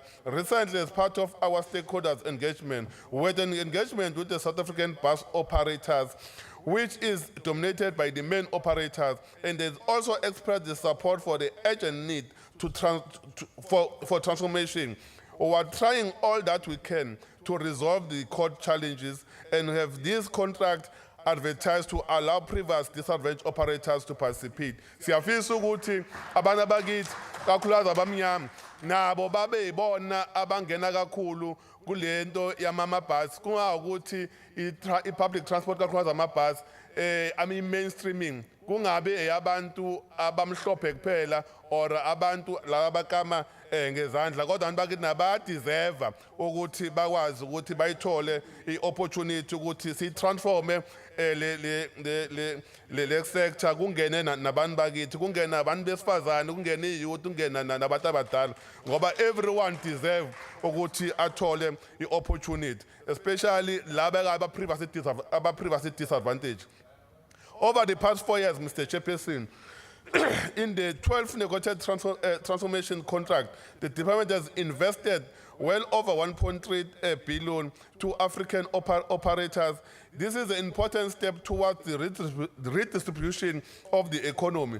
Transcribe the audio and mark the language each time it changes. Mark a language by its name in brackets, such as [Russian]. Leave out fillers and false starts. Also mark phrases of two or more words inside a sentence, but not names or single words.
[English] Recently, as part of our stakeholders engagement, we had an engagement with the South African bus operators, which is dominated by the main operators, and they've also expressed the support for the urgent need for transformation. We are trying all that we can to resolve the court challenges and have this contract advertised to allow previous disadvantaged operators to participate. [Zulu] Siyafisa ukuthi abantu abakithi kakhulukazi abamnyama nabo babe yibona abangena kakhulu kulento yamabhasi, kungakuthi i- [English] public transport [Zulu] kakhulukazi amabhasi mainstreaming kungabe eyabantu abamhlophe kuphela or abantu laba abakama ngezandla, kodwa abantu bakithi nabadeserve ukuthi bakwazi ukuthi bayithole i-opportunity ukuthi si-transforme le sector, kungene nabantu bakithi, kungene nabantu besifazane, kungene i-youth, kungene nabantu abadala, ngoba [English] everyone deserve [Zulu] ukuthi athole i-opportunity, especially laba [English] aba-privacy disadvantage. Over the past 4 years, Mr. Chairperson, in the 12th negotiated transformation contract, the department has invested well over 1.3 billion to African operators. This is an important step towards the redistribution of the economy.